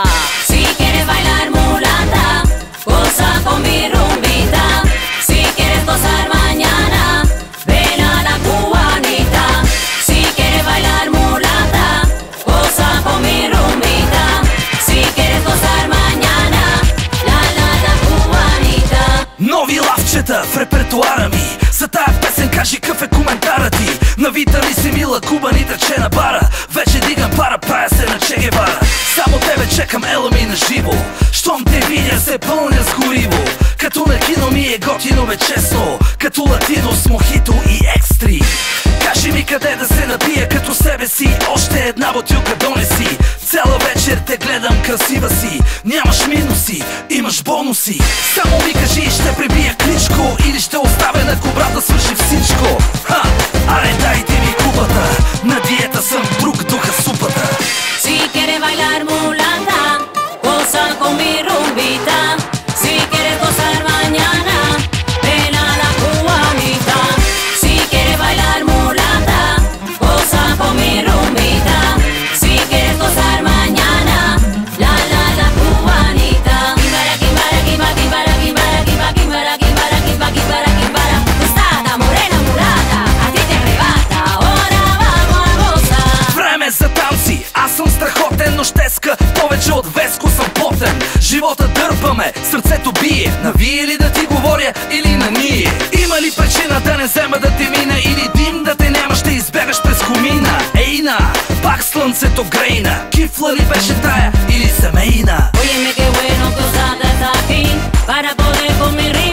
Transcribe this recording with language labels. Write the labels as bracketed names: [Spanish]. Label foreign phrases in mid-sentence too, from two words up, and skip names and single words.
[Spanish] Si quieres bailar mulata, goza con mi rumbita. Si quieres gozar mañana, ven a la cubanita. Si quieres bailar mulata, goza con mi rumbita. Si quieres gozar mañana, la cubanita. [Bulgarian] Нови лавчета в репертуара ми. За тая песен кажи какъв е коментара ти. Навита ми се мила кубанита, че на бара. Вече дигам пара, правя се на Че Гевара. Само тебе чекам, ела ми на живо. Щом те видя се пълня с гориво. Като на кино ми е готино бе честно. Като латино с мохито и екстри. Кажи ми къде да се напия като себе си. Още една бутилка донеси. Цяла вечер те гледам красива си. Нямаш минуси, имаш бонуси. Само ми кажи, ще прибия кличко или ще оставя на кобра да свърши всичко. Ха, аре дайте ми купата. На диета съм, друг духа супата. [Spanish] Si quieres bailar mulata, goza con mi rumbita. Si quieres gozar mañana, ven a la cubanita. Si quieres bailar mulata, goza con mi rumbita. Si quieres gozar mañana, la cubanita. Kimbara, kimbara, kimbara, kimbara, kimbara, kimbara, kimbara, kimbara, kimbara, kimbara. Tostada, morena, mulata, a ti te arrebata. Ahora vamos a gozar. [Bulgarian] Време за танци, аз съм страхотен, но щеска повече от Веско съм потен. Живота дърпаме, сърцето бие. На вие ли да ти говоря или на ние? Има ли причина да не взема да те мина? Или дим да те няма, ще избягаш през комина? Ейна, пак слънцето грейна. Кифла ли беше тая или семейна? [Spanish] Óyeme qué bueno que usted está aquí para poder conmigo.